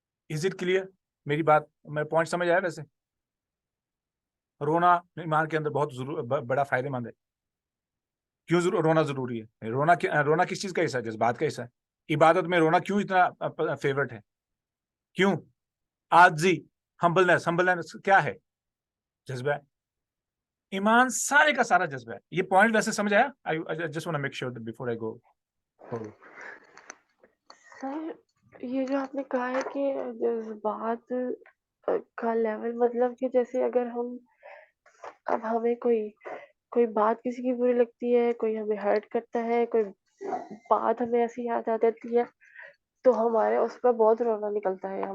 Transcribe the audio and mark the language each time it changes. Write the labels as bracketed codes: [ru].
[en] Is it clear? [ur] میری بات میں پوائنٹ سمجھ آیا؟ ویسے رونا ایمان کے اندر بہت بڑا فائدہ مند ہے. کیوں رونا ضروری ہے؟ رونا کس چیز کا حصہ ہے؟ جذبات کا حصہ ہے. عبادت میں رونا کیوں اتنا فیورٹ ہے؟ کیوں؟ عاجزی، ہمبلنس کیا ہے؟ جذبہ ہے. ایمان سارے کا سارا جذبہ ہے. یہ پوائنٹ ویسے سمجھ آیا؟ [en] I just want to make sure that before I go forward. [ur] سر یہ جو آپ نے کہا ہے کہ جذبات کا لیول، مطلب کہ جیسے اگر اب ہمیں کوئی بات کسی کی بری لگتی ہے، کوئی ہمیں ہرٹ کرتا ہے، کوئی بات ہمیں ایسی یاد آ جاتی ہے تو ہمارے اس پہ بہت رونا نکلتا ہے.